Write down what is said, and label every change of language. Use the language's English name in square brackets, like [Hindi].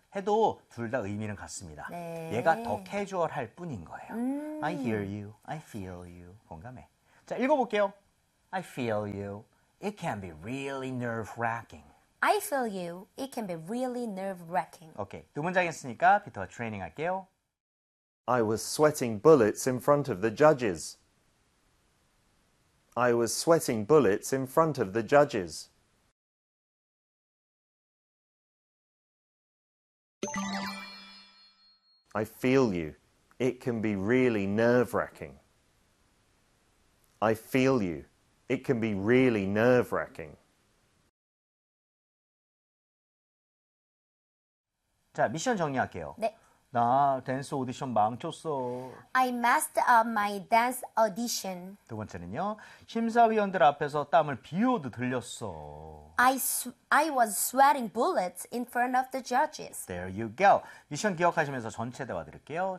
[Korean] 해도 둘 다 의미는 같습니다. 네. 얘가 더 캐주얼할 뿐인 거예요. [English] I hear you. I feel you. [Korean] 공감해. 자, 읽어볼게요. [English] I feel you. It can be really nerve-wracking. I feel you. It can be really nerve-wracking. [Korean] 오케이. 두 문장 했으니까 피터가 트레이닝 할게요. [English] I was sweating bullets in front of the judges. I was sweating bullets in front of the judges. 'I feel you. It can be really nerve-wracking. I feel you. It can be really nerve-wracking. [Korean] 자, 미션 정리할게요. 네. 나 댄스 오디션 망쳤어. [English] I messed up my dance audition. [Korean] 두 번째는요. 심사위원들 앞에서 땀을 비오듯 흘렸어. [English] I was sweating bullets in front of the judges. There you go. [Korean] 미션 기억하시면서 전체 대화 드릴게요.